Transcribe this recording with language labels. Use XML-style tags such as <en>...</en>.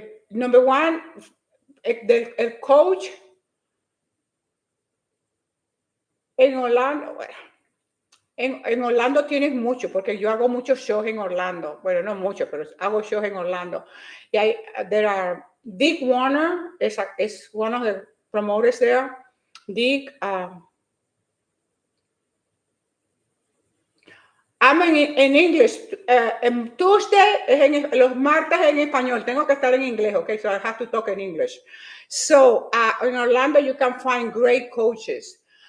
<en>Number one,</en> <es>el coach en Orlando, bueno, en Orlando tienes mucho, porque yo hago muchos shows en Orlando. Bueno, no mucho, pero hago shows en Orlando.</es> <en>Y there are Dick Warner is one of the promoters there. Dick, I'm in English.</en> <es>Tuesday, los martes en español. Tengo que estar en inglés, okay?</es> <en>So I have to talk in English. So in Orlando, you can find great coaches.</en>